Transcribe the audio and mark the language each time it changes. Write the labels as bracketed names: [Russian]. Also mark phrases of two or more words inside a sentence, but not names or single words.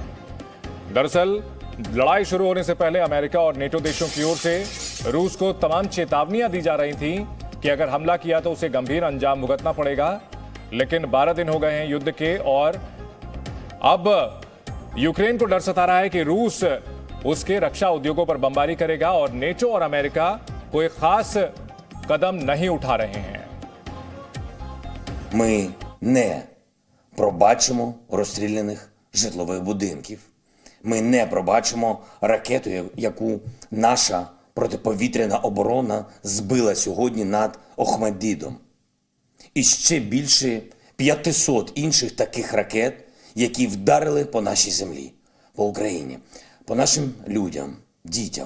[Hindi] दरअसल लड़ाई शुरू होने से पहले अमेरिका और नेटो देशों की ओर से रूस को तमाम चेतावनियां दी जा रही थी कि अगर हमला किया तो उसे गंभीर अंजाम भुगतना पड़ेगा। लेकिन 12 दिन हो गए हैं युद्ध के और अब यूक्रेन को डर सता रहा है कि रूस उसके रक्षा उद्योगों पर बमबारी करेगा और नेटो और अमेरिका कोई खास कदम नहीं उठा रहे हैं। [Ukrainian] Ми не пробачимо розстріляних житлових будинків. Ми не пробачимо ракету, яку наша протиповітряна оборона збила сьогодні над Охмаддідом. І ще більше 500 інших таких ракет, які вдарили по нашій землі, по Україні, по нашим людям, дітям.